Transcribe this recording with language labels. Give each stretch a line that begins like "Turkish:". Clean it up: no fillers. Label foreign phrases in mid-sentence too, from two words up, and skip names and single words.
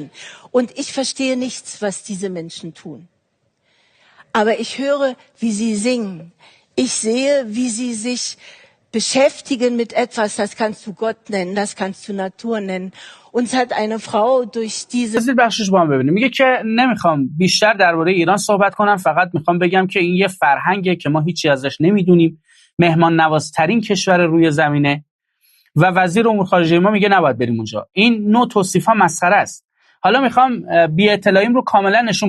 German: Und ich verstehe nichts, was diese Menschen tun. Aber ich höre, wie sie singen. Ich sehe, wie sie sich beschäftigen mit etwas, das kannst du Gott nennen, das kannst du Natur nennen. Uns hat eine Frau durch diese
Persian: بخشش با هم ببینیم. میگه که نمیخوام بیشتر درباره ایران صحبت کنم، فقط میخوام بگم که این یه فرهنگه که ما هیچی ازش نمیدونیم، مهمان نوازترین کشور روی زمینه و وزیر امور خارجه ما میگه نباید بریم اونجا. این نوع توصیف‌ها مسخره است. حالا میخوام بی اطلاعیم رو کاملا نشون بدم.